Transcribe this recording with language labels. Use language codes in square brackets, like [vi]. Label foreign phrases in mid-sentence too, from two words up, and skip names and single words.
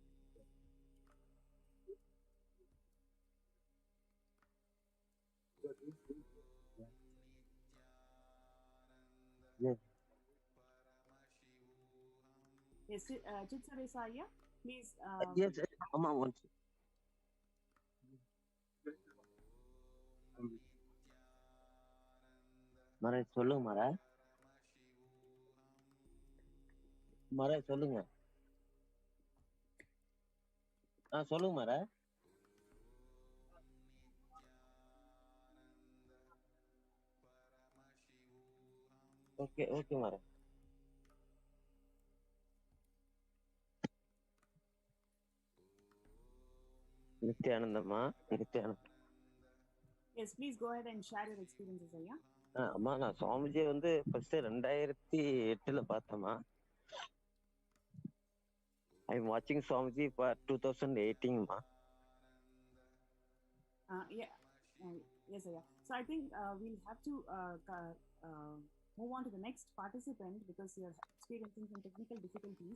[en] Yes. Yes, Chitsadesananda Ayya, please. Yes, Amma wants. [ta] Mara, சொல்லுங்க Mara. Mara, சொல்லுங்க. சொல்லுங்க Mara. [en] Okay, okay Mara. Nithyanandama. Nithyanandam. Yes, please go ahead and share your experiences, Ayya. [ta] அம்மா நான் சுவாமிஜி வந்து ஃபர்ஸ்ட் 2008 பார்த்தேம்மா. [en] I am watching Swamiji for 2018 Yeah, yes, Ayya. So I think we'll have to move on to the next participant because you're experiencing some technical difficulties.